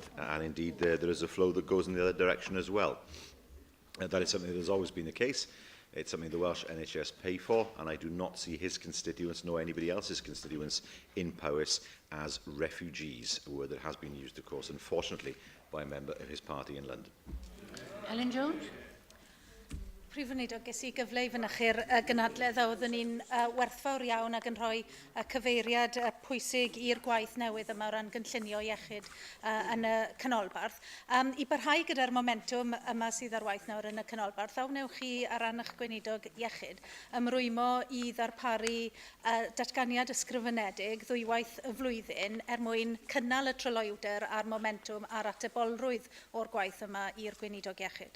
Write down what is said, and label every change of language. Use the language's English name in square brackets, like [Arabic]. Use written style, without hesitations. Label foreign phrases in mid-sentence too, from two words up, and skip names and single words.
[English] And indeed, there is a flow that goes in the other direction as well. That is something that has always been the case. It's something the Welsh NHS pay for, and I do not see his constituents nor anybody else's constituents in Powys as refugees, a word that has been used, of course, unfortunately, by a member of his party in London. Ellen Jones. [Welsh] Prif Weinidog, ges i gyfle i fynychu'r gynadledd a oeddwn ni'n werthfawr iawn ac yn rhoi cyfeiriad pwysig i'r gwaith newydd yma o ran gynllunio iechyd yn y canolbarth. I barhau gyda'r momentum yma sydd ar waith nawr yn y canolbarth, aw wnewch chi ar ran eich gweinidog iechyd ymrwymo i ddarparu datganiad ysgrifenedig ddwywaith y flwyddyn mwyn cynnal y trylwyder a'r momentum a'r atebolrwydd o'r gwaith yma i'r gweinidog iechyd.